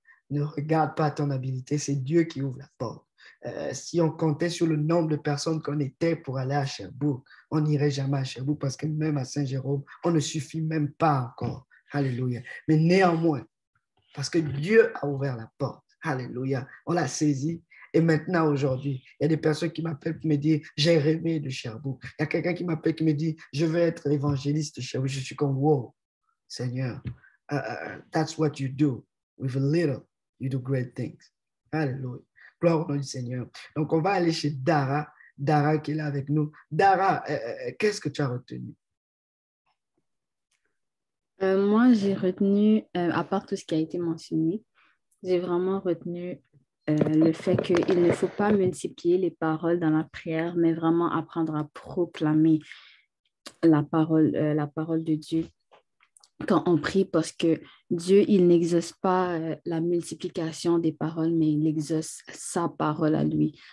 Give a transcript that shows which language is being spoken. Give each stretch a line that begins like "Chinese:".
French: Ne regarde pas ton habileté, c'est Dieu qui ouvre la porte. Si on comptait sur le nombre de personnes qu'on était pour aller à Sherbrooke, on n'irait jamais à Sherbrooke parce que même à Saint-Jérôme, on ne suffit même pas encore. Alléluia. Mais néanmoins, parce que Dieu a ouvert la porte. Alléluia. On l'a saisi. Et maintenant, aujourd'hui, il y a des personnes qui m'appellent qui me disent, j'ai rêvé de Sherbrooke. Il y a quelqu'un qui m'appelle qui me dit, je veux être évangéliste de Sherbrooke. Je suis comme, wow, Seigneur,
English: that's what you do. With a little, you do great things.
French: Alléluia. Gloire au nom du Seigneur. Donc, on va aller chez Dara. Dara qui est là avec nous. Dara, qu'est-ce que tu as retenu? Moi, j'ai retenu, à part tout ce qui a été mentionné, j'ai vraiment retenu le fait qu'il ne faut pas multiplier les paroles dans la prière, mais vraiment apprendre à proclamer la parole de Dieu quand on prie, parce que Dieu, il n'exauce pas la multiplication des paroles, mais il exauce sa parole à lui.